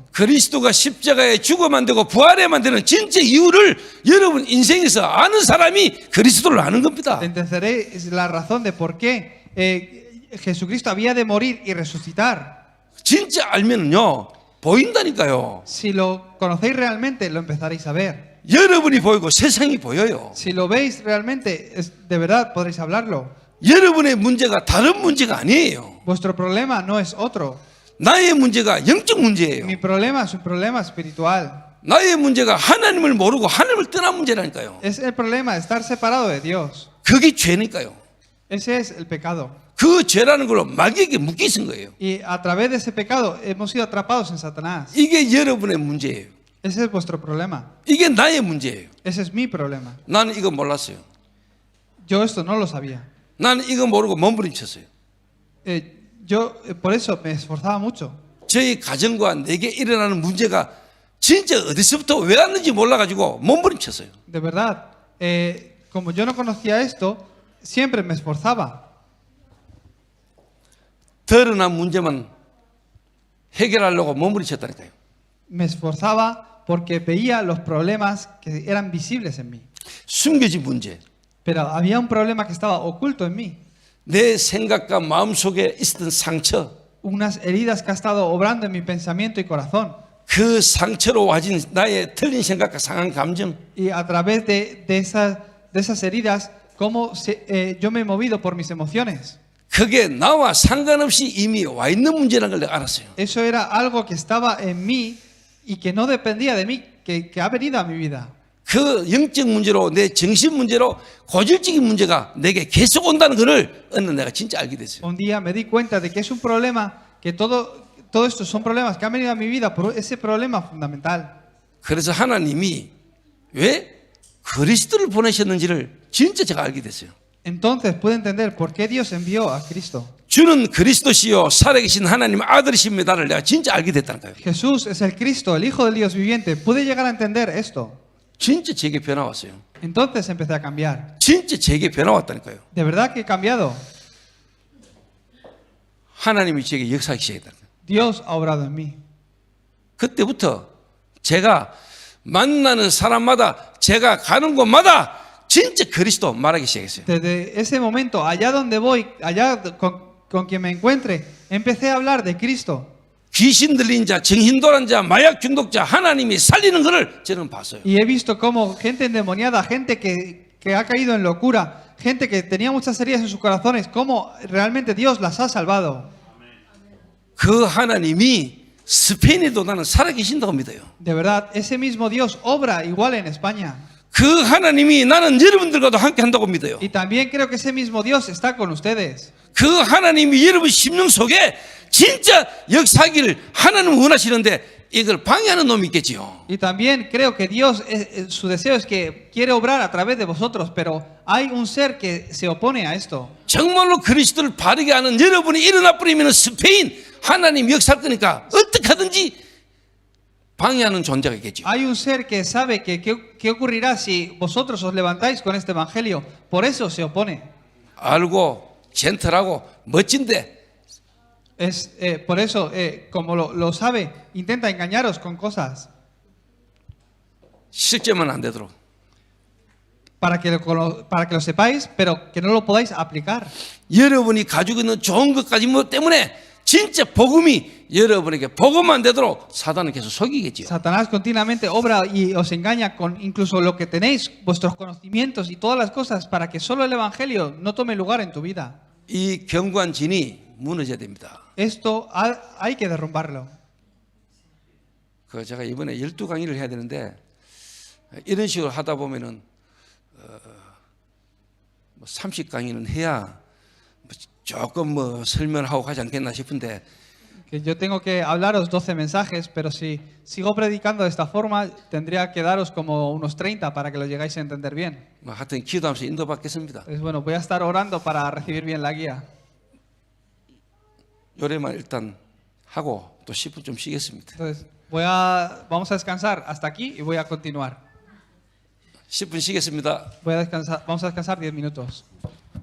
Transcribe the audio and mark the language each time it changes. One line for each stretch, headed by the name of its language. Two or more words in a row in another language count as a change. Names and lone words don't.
Korean: 그리스도가 십자가에 죽어만 되고 부활해야만 되는 진짜 이유를 여러분 인생에서 아는 사람이 그리스도를 아는 겁니다.
Spanish: Entenderéis la razón de por qué Jesucristo había de morir y resucitar.
Korean: 진짜 알면은요 보인다니까요.
Spanish: Si lo conocéis realmente, lo empezaréis a ver.
Korean: 여러분이 보이고 세상이 보여요.
Spanish: Si lo veis realmente, de verdad podréis hablarlo.
Korean: 여러분의 문제가 다른 문제가 아니에요.
Spanish: Vuestro problema no es otro.
Korean: 나의 문제가 영적 문제예요.
Spanish: Mi problema es un problema espiritual.
Korean: 나의 문제가 하나님을 모르고 하나님을 떠난 문제라니까요.
Spanish: Es el problema de estar separado de Dios.
Korean: 그게 죄니까요.
Spanish: Ese es el pecado.
Korean: 그 죄라는 걸로 마귀에게 묶여 있은 거예요.
Spanish: Y a través de ese pecado hemos sido atrapados en Satanás.
Korean: 이게 여러분의 문제예요.
Spanish: Ese es vuestro problema.
Korean: 이게 나의 문제예요.
Spanish: Ese es mi problema.
Korean: 나는 이거 몰랐어요.
Spanish: Yo esto no lo sabía.
Korean: 나는 이거 모르고 몸부림쳤어요.
Spanish: Yo por eso me esforzaba mucho.
Korean: 저희 가정과 내게 일어나는 문제가 진짜 어디서부터 왜 왔는지 몰라가지고 몸부림쳤어요.
Spanish: De verdad, como yo no conocía esto, siempre me esforzaba.
Korean: 드러난 문제만 해결하려고 몸부림쳤다니까요.
Spanish: Me esforzaba porque veía los problemas que eran visibles en mí.
Korean: 숨겨진 문제.
Spanish: Pero había un problema que estaba oculto en mí.
Korean: 내 생각과 마음속에 있었던 상처.
Spanish: Unas heridas que ha estado obrando en mi pensamiento y corazón.
Korean: 그 상처로 와진 나의 틀린 생각과 상한 감정.
Spanish: Y a través de esas heridas, cómo yo me he movido por mis emociones.
Korean: 그게 나와 상관없이 이미 와 있는 문제라는 걸 내가 알았어요.
Spanish: Eso era algo que estaba en mí y que no dependía de mí, que ha venido a mi vida.
Korean: 그 영적 문제로 내 정신 문제로 고질적인 문제가 내게 계속 온다는 것을 어느 날 내가 진짜 알게 됐어요.
Spanish: Un día me di cuenta de que es un problema, que todo esto son problemas que han venido a mi vida por ese problema fundamental.
Korean: 그래서 하나님이 왜 그리스도를 보내셨는지를 진짜 제가 알게 됐어요.
Spanish: Entonces pude entender por qué Dios envió a Cristo.
Korean: 주는 그리스도시요 살아계신 하나님 아들이십니다를 내가 진짜 알게 됐다는 거예요.
Spanish: Jesús es el Cristo, el Hijo del Dios viviente. Pude llegar a entender esto.
Korean: 진짜 제게 변화 왔어요.
Spanish: Entonces empecé a cambiar.
Korean: 진짜 제게 변화 왔다니까요.
Spanish: De verdad que he cambiado.
Korean: 하나님이 제게 역사하기 시작했다는 거예요.
Spanish: Dios ha obrado en mí.
Korean: 그때부터 제가 만나는 사람마다 제가 가는 곳마다 진짜 그리스도 말하기 시작했어요.
Spanish: Desde ese momento, allá donde voy, allá con quien me encuentre, empecé a hablar de Cristo.
Korean: 귀신 들린 자, 정신돌한 자, 마약 중독자 하나님이 살리는 것을 저는 봤어요.
Spanish: Y he visto cómo gente endemoniada, gente que ha caído en locura, gente que tenía muchas heridas en sus corazones, cómo realmente Dios las ha salvado.
Korean: 그 하나님이 스페인에도 나는 살아계신다고 믿어요.
Spanish: De verdad, ese mismo Dios obra igual en España.
Korean: 그 하나님이 나는 여러분들과도 함께 한다고 믿어요.
Spanish: Y también creo que ese mismo Dios está con ustedes.
Korean: 그 하나님이 여러분 심령 속에 진짜 역사하기를 하나님 원하시는데 이걸 방해하는 놈이 있겠지요.
Spanish: Y también creo que Dios, su deseo es que quiere obrar a través de vosotros, pero hay un ser que se opone a esto.
Korean: 정말로 그리스도를 바르게 하는 여러분이 일어나 버리면 스페인 하나님 역사할 거니까 어떻게 하든지 방해하는 존재가 있겠죠.
Spanish: Hay un ser que sabe que qué ocurrirá si vosotros os levantáis con este evangelio. Por eso se opone.
Korean: 알고 젠틀하고 멋진데
Spanish: Por eso, como lo sabe, intenta engañaros con cosas
Korean: 실제만 안 되도록.
Spanish: para que lo sepáis, pero que no lo podáis aplicar.
Korean: 여러분이 가지고 있는 좋은 것까지 뭐 때문에 진짜 복음이 여러분에게 복음만 되도록 사단은 계속 속이겠지요.
Spanish: Satanás continuamente obra y os engaña con incluso lo que tenéis, vuestros conocimientos y todas las cosas, para que solo el evangelio no tome lugar en tu vida.
Korean: 이 견고한 진이 무너져야 됩니다.
Spanish: Esto hay que derrumbarlo.
Korean: 그 제가 이번에 12강의를 해야 되는데 이런 식으로 하다 보면은 30강의는 해야 조금 설명하고 가지 않겠나 싶은데
Spanish: Que yo tengo que hablaros 12 mensajes, pero si sigo predicando de esta forma, tendría que daros como unos 30 para que lo llegáis a entender bien.
Korean: 하여튼 기도하면서 인도받겠습니다.
Spanish: Pues bueno, voy a estar orando para recibir bien la guía.
Korean: 요래만 일단 하고 또 10분 좀 쉬겠습니다.
Spanish: Entonces, vamos a descansar hasta aquí y voy a continuar.
Korean: 10분 쉬겠습니다.
Spanish: Vamos a descansar 10 minutos.